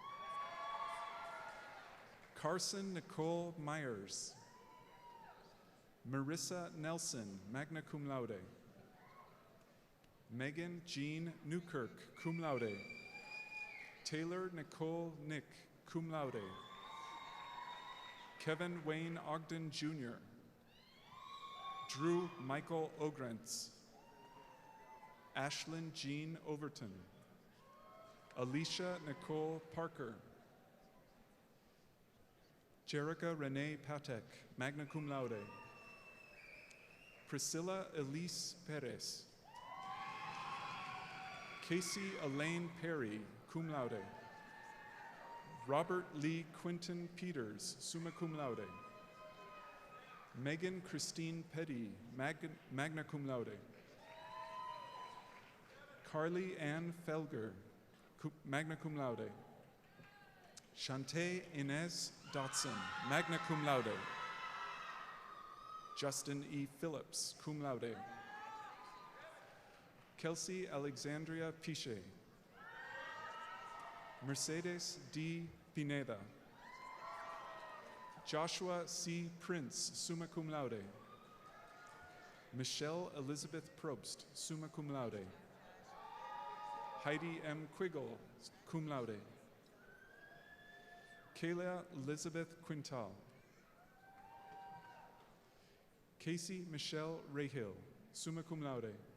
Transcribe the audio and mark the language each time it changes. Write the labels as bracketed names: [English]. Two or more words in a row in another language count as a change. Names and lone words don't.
[English] Carson Nicole Myers. Marissa Nelson, [Latin] magna cum laude. [English] Megan Jean Newkirk, [Latin] cum laude. [English] Taylor Nicole Nick, [Latin] cum laude. [English] Kevin Wayne Ogden Jr. Drew Michael Ogrentz. Ashlyn Jean Overton. Alicia Nicole Parker. Jerica Renee Patek, [Latin] magna cum laude. [English] Priscilla Elise Perez. Casey Elaine Perry, [Latin] cum laude. [English] Robert Lee Quinton Peters, [Latin] summa cum laude. [English] Megan Christine Petty, [Latin] magna cum laude. [English] Carly Ann Felger, [Latin] magna cum laude. [English] Shantae Inez Dotson, [Latin] magna cum laude. [English] Justin E. Phillips, [Latin] cum laude. [English] Kelsey Alexandria Piche. Mercedes D. Pineda. Joshua C. Prince, [Latin] summa cum laude. [English] Michelle Elizabeth Probst, [Latin] summa cum laude. [English] Heidi M. Quiggle, [Latin] cum laude. [English] Kayla Elizabeth Quintal. Casey Michelle Rahill, [Latin] summa cum laude.